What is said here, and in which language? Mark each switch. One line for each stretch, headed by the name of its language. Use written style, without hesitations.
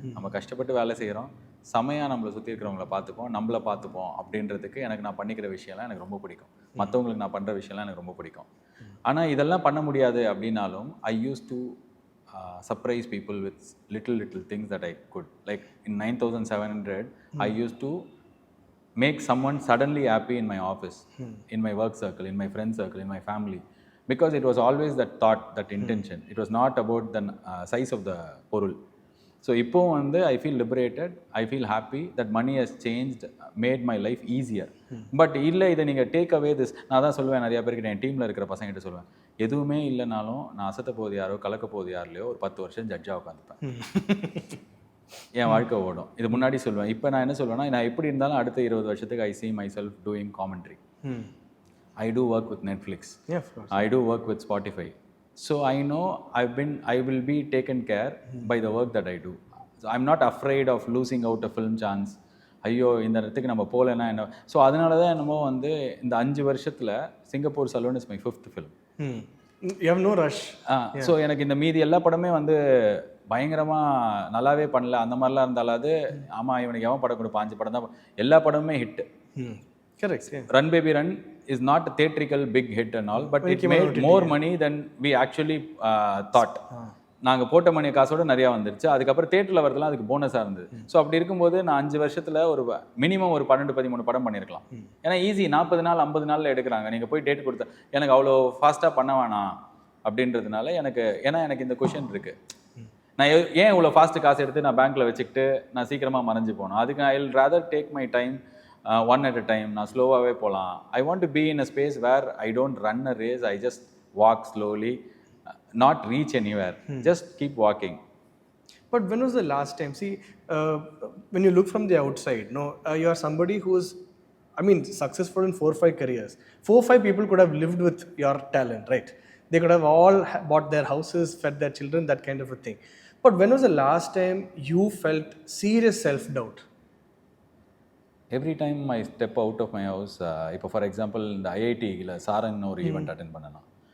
Tamil: நம்ம கஷ்டப்பட்டு வேலை செய்கிறோம், செமையாக நம்மளை சுற்றி இருக்கிறவங்கள பார்த்துப்போம், நம்மளை பார்த்துப்போம் அப்படின்றதுக்கு எனக்கு நான் பண்ணிக்கிற விஷயம்லாம் எனக்கு ரொம்ப பிடிக்கும். மற்றவங்களுக்கு நான் பண்ணுற விஷயம்லாம் எனக்கு ரொம்ப பிடிக்கும். ஆனால் இதெல்லாம் பண்ண முடியாது அப்படின்னாலும்
English: I use to surprise people with little things that I could. Like in 9700, I used to make someone suddenly happy in my office, in my work circle, in my friend circle, in my family. Because it was always that thought, that intention. It was not about the size of the porul. So
Tamil: இப்போ வந்து
English: I feel liberated, I feel happy that money has changed, made my life easier. But
Tamil: இல்லை, இதை நீங்கள்
English: Take away this.
Tamil: நான் தான் சொல்லுவேன் நிறையா பேருக்கு, என் டீமில் இருக்கிற பசங்கிட்ட சொல்லுவேன், எதுவுமே இல்லைனாலும் நான் அசத்த போது யாரோ கலக்க போது யாருலையோ ஒரு 10 வருஷம் ஜட்ஜாக உட்காந்துப்பேன். என் வாழ்க்கை ஓடும். இது முன்னாடி சொல்லுவேன். இப்போ நான் என்ன சொல்லுவேன்னா, நான் எப்படி இருந்தாலும் அடுத்த 20 வருஷத்துக்கு
English: I see myself doing commentary. I do work with Netflix. Yeah, of course. I do work with Spotify. So I know I will be taken care by the work that I do. So I'm not afraid of losing out a film chance.
Tamil: ஐயோ இந்த இடத்துக்கு நம்ம போகலன்னா என்ன. So அதனால தான் என்னமோ வந்து இந்த 5 வருஷத்தில் Singapore salon
English: Is my 5th film. You have no rush.
Tamil: So எனக்கு இந்த மீதி எல்லா படமே வந்து பயங்கரமாக நல்லாவே பண்ணல அந்த மாதிரிலாம் இருந்தாலும், அது ஆமாம் இவனுக்கு எவன் படம் கொடுப்பான், 5 படம் தான், எல்லா படமுமே hit.
English: Correct. Run Baby Run is not a theatrical big hit and all, but it made more money than we actually thought.
Tamil: நாங்கள் போட்ட மணி காசோட நிறையா வந்துருச்சு. அதுக்கப்புறம் தேட்டரில் வரதுலாம் அதுக்கு போனஸாக இருந்தது. ஸோ அப்படி இருக்கும்போது நான் 5 வருஷத்தில் ஒரு மினிமம் ஒரு 12-13 படம் பண்ணியிருக்கலாம். ஏன்னா ஈஸி, 40 நாள் 50 நாளில் எடுக்கிறாங்க. நீங்கள் போய் டேட் கொடுத்தா எனக்கு அவ்வளோ ஃபாஸ்ட்டாக பண்ண வேணாம் அப்படின்றதுனால ஏன்னா எனக்கு இந்த கொஷின் இருக்குது, நான் ஏன் இவ்வளோ ஃபாஸ்ட்டு காசு எடுத்து நான் பேங்க்கில் வச்சுக்கிட்டு நான் சீக்கிரமாக மறைஞ்சு போகணும். அதுக்கு
English: I will rather take my time, one at a time.
Tamil: நான் ஸ்லோவாகவே போகலாம்.
English: I want to be in a space where I don't run a race, I just walk slowly, not reach anywhere, just keep walking. But when was the last time, see, when you look from the outside, you are somebody who's, I mean, successful in 4-5 careers. 4-5 people could have lived with your talent, right? They could have all bought their houses, fed their children, that kind of a thing. But when was the last time you felt serious self-doubt? Every time I step out of my house, இப்போ for example
Tamil: இந்த ஐஐடியில் சாரன் ஒரு event attend பண்ணலாம்.